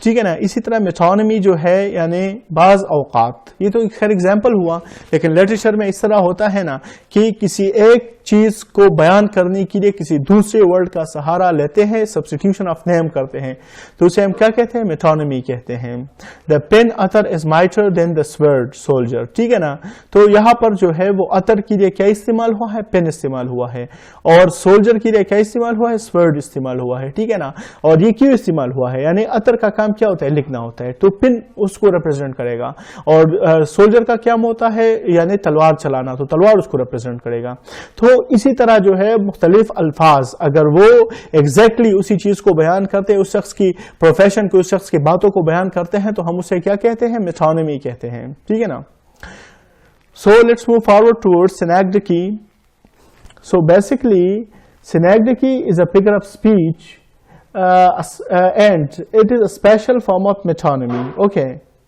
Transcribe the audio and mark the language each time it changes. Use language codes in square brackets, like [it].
[ur] ٹھیک ہے نا, اسی طرح میٹونیمی جو ہے یعنی بعض اوقات, یہ تو خیر ایگزامپل ہوا, لیکن لٹریچر میں اس طرح ہوتا ہے نا کہ کسی ایک چیز کو بیان کرنے کے لیے کسی دوسرے ورڈ کا سہارا لیتے ہیں, سبسٹیٹیوشن آف نیم کرتے ہیں, تو اسے ہم کیا کہتے ہیں؟ میٹونیمی کہتے ہیں. [en] The pen author is mightier than the sword soldier. [ur] ٹھیک ہے نا, تو یہاں پر جو ہے وہ عطر کے لیے کیا استعمال ہوا ہے؟ پین استعمال ہوا ہے. اور سولجر کے لیے کیا استعمال ہوا ہے؟ سورڈ استعمال ہوا ہے. ٹھیک ہے نا, اور یہ کیوں استعمال ہوا ہے؟ یعنی عطر کا کام کیا ہوتا ہے؟ لکھنا ہوتا ہے, تو پن اس کو ریپرزینٹ کرے گا, اور سولجر کا کام ہوتا ہے یعنی تلوار چلانا, تو تلوار اس کو ریپرزینٹ کرے گا. تو اسی طرح جو ہے مختلف الفاظ اگر وہ ایگزیکٹلی اسی چیز کو بیان کرتے ہیں, اس شخص کی پروفیشن کو, اس شخص کی باتوں کو بیان کرتے ہیں, تو ہم اسے کیا کہتے ہیں؟ میٹونیمی کہتے ہیں. ٹھیک ہے نا, [en] So let's move forward towards synecdoche. So basically, synecdoche is a figure of speech, and it is a special form of metonymy. Okay.